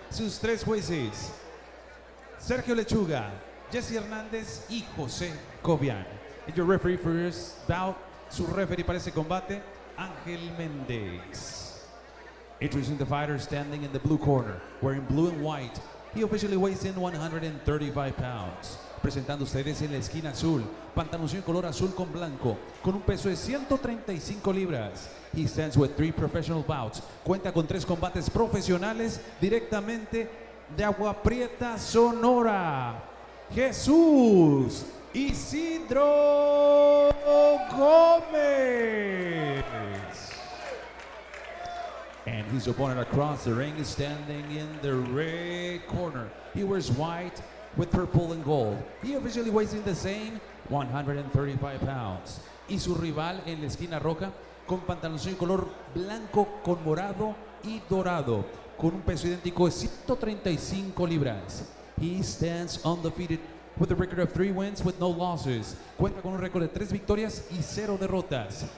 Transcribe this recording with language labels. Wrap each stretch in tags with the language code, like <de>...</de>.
<es>Sus 3 jueces: Sergio Lechuga, Jesse Hernández y José Cobian.</es> <en>And your referee for this bout,</en> <es>su referee para ese combate,</es> <en>Ángel Méndez. Introducing the fighter standing in the blue corner, wearing blue and white, He officially weighs in 135 pounds.</en> <es>Presentando ustedes en la esquina azul, pantaloncillo color azul con blanco, con un peso de 135 libras.</es> <en>He stands with 3 professional bouts.</en> <es>Cuenta con 3 combates profesionales directamente de Agua Prieta, Sonora. Jesús Isidro Gómez.</es> <en>And his opponent across the ring is standing in the red corner. He wears white with purple and gold. He officially weighs in the same 135 pounds.</en> <es>Y su rival en la esquina roja con pantaloncillo color blanco con morado y dorado, con un peso idéntico de 135 libras.</es> <en>He stands undefeated with a record of 3 wins with no losses.</en> <es>Cuenta con un récord de 3 victorias y 0 derrotas.</es>